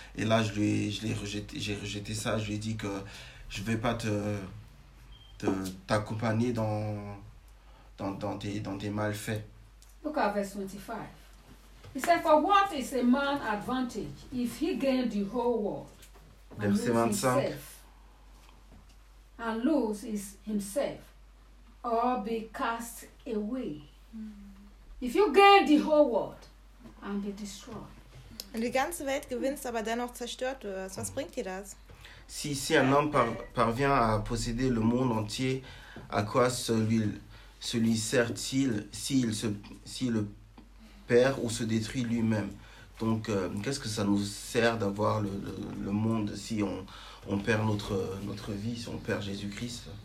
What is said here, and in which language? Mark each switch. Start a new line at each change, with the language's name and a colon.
French: Et là, j'ai rejeté ça. Je lui ai dit que je ne vais pas te t'accompagner dans tes malfaits.
English: Look at verse 25. He said, for what is a man advantage if he gain the whole world and lose himself or be cast away? If you gain the whole world and be destroyed.
German: Wenn du die ganze Welt gewinnst, aber dennoch zerstört wirst, was bringt dir das?
French: Si un homme parvient à posséder le monde entier, à quoi celui sert-il s'il perd ou se détruit lui-même? Donc, qu'est-ce que ça nous sert d'avoir le monde si on perd notre vie, si on perd Jésus-Christ?